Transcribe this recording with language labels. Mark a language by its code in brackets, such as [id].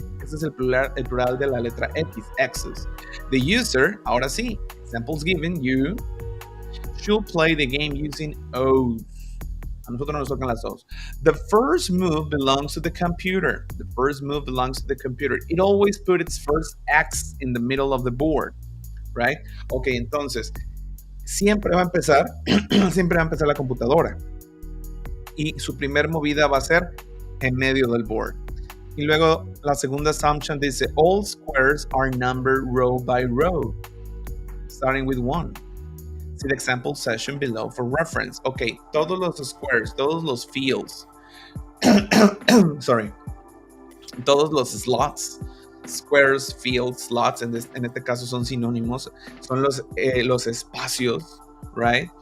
[es] Este es el plural de la letra X, X's. [en] The user, [es] ahora sí, [en] examples given, you should play the game using O's. [es] A nosotros nos tocan las O's. [en] The first move belongs to the computer. The first move belongs to the computer. It always puts its first X in the middle of the board, right? [es] Ok, entonces, siempre va a empezar, siempre va a empezar la computadora. Y su primer movida va a ser en medio del board. Y luego la segunda [en] assumption dice, all squares are numbered row by row, starting with 1. See the example session below for reference. [es] Ok, todos los squares, todos los fields, sorry, todos los slots, squares, fields, slots, en este caso son sinónimos, son los espacios, right?